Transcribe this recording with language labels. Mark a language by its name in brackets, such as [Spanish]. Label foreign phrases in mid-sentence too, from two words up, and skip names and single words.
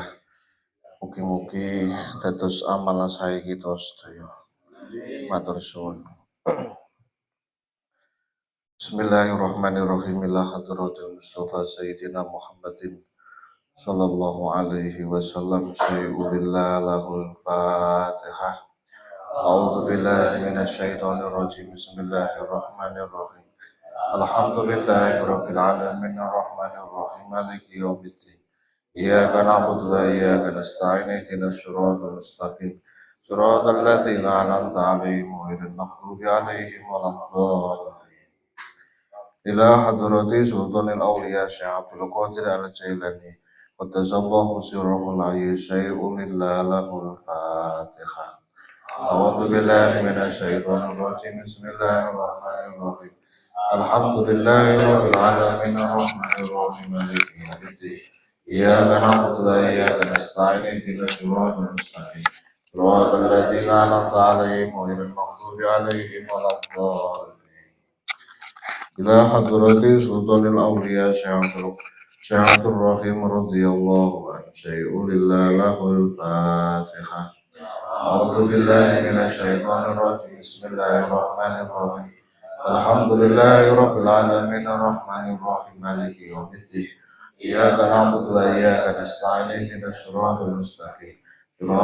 [Javanese] Mugi-mugi dados amal sae kita sedaya. Matur suwun. [Arabic] Bismillahirrahmanirrahim. إلى حضرة المصطفى سيدنا محمد صلى الله عليه وسلم. شيء لله لهم الفاتحة. أعوذ بالله من الشيطان الرجيم. بسم الله الرحمن الرحيم. الحمد لله رب العالمين الرحمن الرحيم مالك يوم الدين. إياك نعبد وإياك نستعين اهدنا الصراط المستقيم. صراط الذين أنعمت عليهم غير المغضوب عليهم ولا الضالين. إلى حضرة سلطان الأولياء الشيخ عبد القادر الجيلاني قدس الله سره العالي شيء لله لهم الفاتحة. أعوذ بالله من الشيطان الرجيم. بسم الله الرحمن الرحيم. الحمد لله رب العالمين الرحمن الرحيم مالك يوم الدين. إياك نعبد وإياك نستعين اهدنا الصراط المستقيم. صراط الذين أنعمت عليهم غير المغضوب عليهم ولا الضالين. إلى حضرة سلطان الأولياء الشيخ عبد الرحيم رضي الله عنه شيء لله لهم الفاتحة. أعوذ بالله من الشيطان الرجيم. بسم الله الرحمن الرحيم. الحمد لله رب العالمين الرحمن الرحيم مالك يوم الدين. إياك نعبد وإياك نستعين اهدنا الصراط المستقيم.